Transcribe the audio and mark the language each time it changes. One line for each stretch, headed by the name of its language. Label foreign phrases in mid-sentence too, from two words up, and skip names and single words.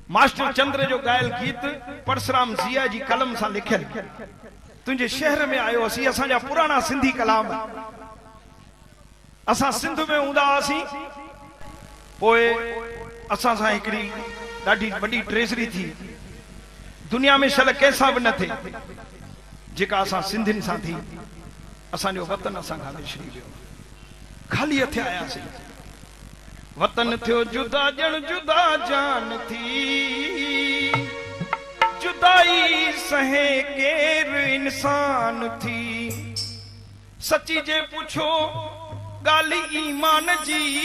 Sindhi: मास्टर चंद्र जो गायल गीत परशुराम जिया जी कलम से लिखियल तुझे शहर में आयो असी असा पुराना सिंधी कलाम असा सिंध में हूंदा हुआसीं पोए असा सा हिकड़ी ॾाढी वॾी ट्रेजरी थी दुनिया में शल कंहिंसां बि न थे जेका असा सिंधियुनि सां थी असांजो वतन असां खां विछड़ी वियो खाली हथ आयासीं वतन थियो जुदा जण जुदा जान थी जुदाई सहे केर इंसान थी सची जे पुछो गाली ईमान जी